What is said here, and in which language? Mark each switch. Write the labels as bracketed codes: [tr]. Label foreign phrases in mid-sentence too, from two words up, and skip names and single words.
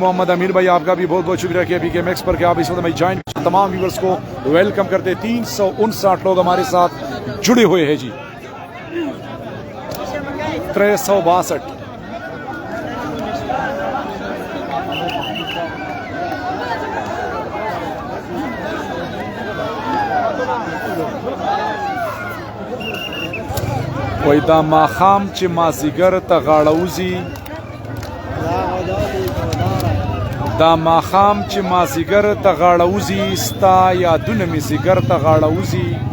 [ur] محمد امین بھائی آپ کا بھی بہت بہت شکریہ کہ کے میکس پر کہ آپ اس وقت ہمیں جوائن تمام ویورز کو ویلکم کرتے. 359 لوگ ہمارے ساتھ جڑے ہوئے ہیں جی. [ps] 362 وای دا ماخام چې مازیګر ته غاړه وځي, دا ماخام چې مازیګر ته غاړه وځي, ستا یادونه مې زیګر ته غاړه وځي.